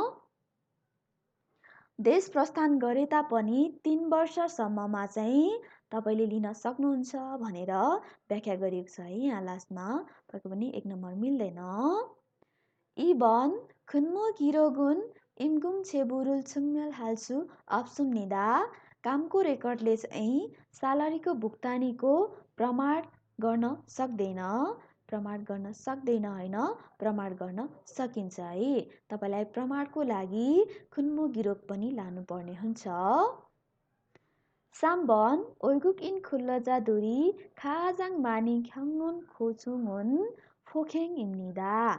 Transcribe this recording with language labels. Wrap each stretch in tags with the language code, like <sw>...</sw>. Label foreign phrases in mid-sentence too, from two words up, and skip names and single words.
<ne>देश प्रस्थान गरे तापनि 3 वर्षसम्ममा चाहिँ तपाईँले लिन सक्नुहुन्छ भनेर व्याख्या गरिएको छ है. यहाँ लास्टमा पक्कै पनि 1 नम्बर मिल्दैन.</ne> <ko>2번 근무 기록은 임금체불을 증명할 수 없습니다.</ko> <ne>कामको रेकर्डले चाहिँ स्यालेरीको भुक्तानीको प्रमाण गर्न सक्दैन. प्रमाण गर्न सक्दैन होइन, प्रमाण गर्न सकिन्छ है। तपाईँलाई प्रमाणको लागि</ne> <ko>근무 기록</ko> <ne>पनि लानुपर्ने हुन्छ।</ne> <ko>삼번 외국 인 근로자 들이 가장 많이 겪는 고충은 폭행 입니다.</ko>